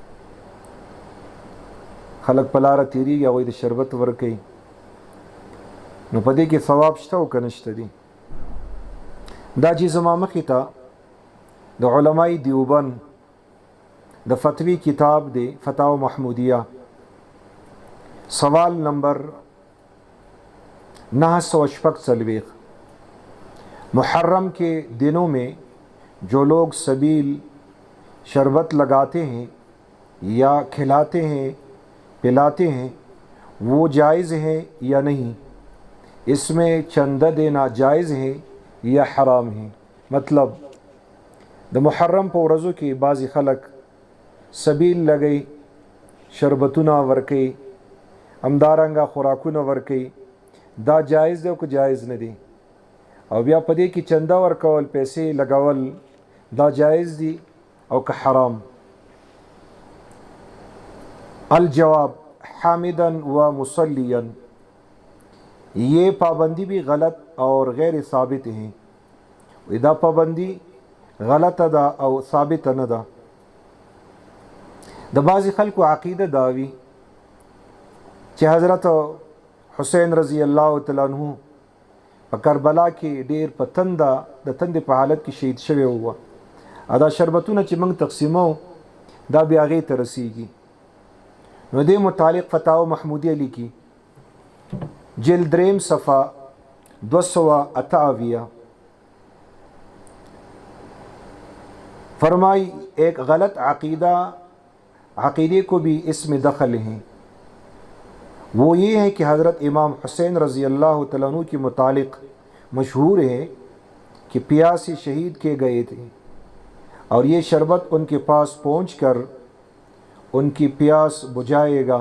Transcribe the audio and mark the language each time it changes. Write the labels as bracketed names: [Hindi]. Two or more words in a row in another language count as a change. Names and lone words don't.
[Pashto] خلک په لاره تیریږي، هغوی د شربت ورکوي. نو په دې کې ثواب شته او که نشته دي؟ دا چې زما مخې ته د علماء دیوبند د فتوی کتاب دی فتاوی محمودیہ، [Urdu] سوال نمبر 946، محرم کے دنوں میں جو لوگ سبیل شربت لگاتے ہیں یا کھلاتے ہیں پلاتے ہیں وہ جائز ہے یا نہیں؟ اس میں چندہ دینا جائز ہے یا حرام ہے؟ [Pashto] مطلب د محرم په ورځو کې بعضې خلک سبیل لګی، شربتونه ورکوي، همدارنګه خوراکونه ورکوي. دا جایز دی او که جایز نه دی؟ او بیا په دې کې چنده ورکول، پیسې لګول، دا جایز دی او که حرام؟ [Arabic] الجواب حامدا و مصلیا، [Urdu] یہ پابندی بھی غلط اور غیر ثابت ہیں. [Pashto] دا پابندی غلط ده او ثابت نه ده. د بعضې خلکو عقیده دا وي چې حضرت حسین [Arabic] رضی الله تعالی عنہ [Pashto] په کربلا کې ډیر په تنده د تندې په حالت کې شهید شوی و. دا شربتونه چې موږ تقسیمو دا بیا هغې ته رسیږي. نو دې متعلق فتاوی محمودیہ لیکي، [Urdu] جلد 3 صفحہ 258، فرمائی ایک غلط عقیدے کو بھی اس میں دخل ہیں. وہ یہ ہے کہ حضرت امام حسین [Arabic] رضی اللہ تعالیٰ عنہ [Urdu] کے متعلق مشہور ہے کہ پیاسی شہید کیے گئے تھے اور یہ شربت ان کے پاس پہنچ کر ان کی پیاس بجھائے گا.